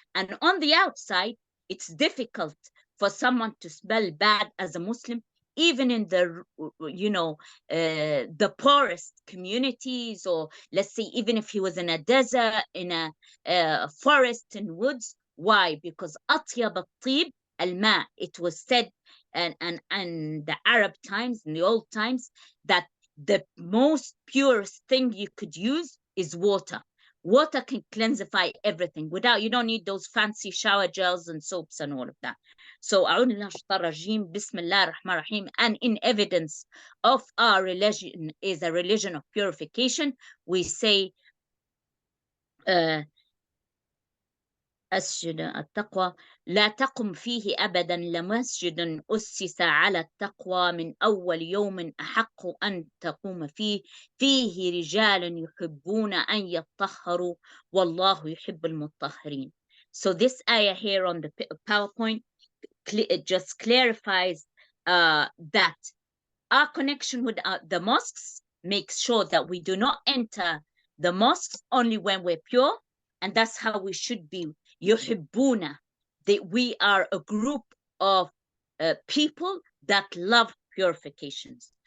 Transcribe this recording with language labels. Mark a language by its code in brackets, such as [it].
[en] And on the outside, it's difficult for someone to smell bad as a Muslim, even in the the poorest communities, or let's say even if he was in a desert, in a forest and woods. Why? Because [ar] أطيب الطيب الماء. [en] It was said and the Arab times, in the old times, that the most purest thing you could use is water. Water can cleansify everything. You don't need those fancy shower gels and soaps and all of that. So, Bismillah ar-Rahman ar-Rahim, and in evidence of our religion is a religion of purification, we say, [ar] أسجد التقوى لا تقم فيه أبدا لمسجد أسس على التقوى من أول يوم أحق أن تقوم فيه رجال يحبون أن يطهروا والله يحب المطهرين. [en] So this ayah here on the PowerPoint, it just clarifies that our connection with the mosques makes sure that we do not enter the mosques only when we're pure, and that's how we should be. Yuhibbuna, that we are a group of people that love purifications.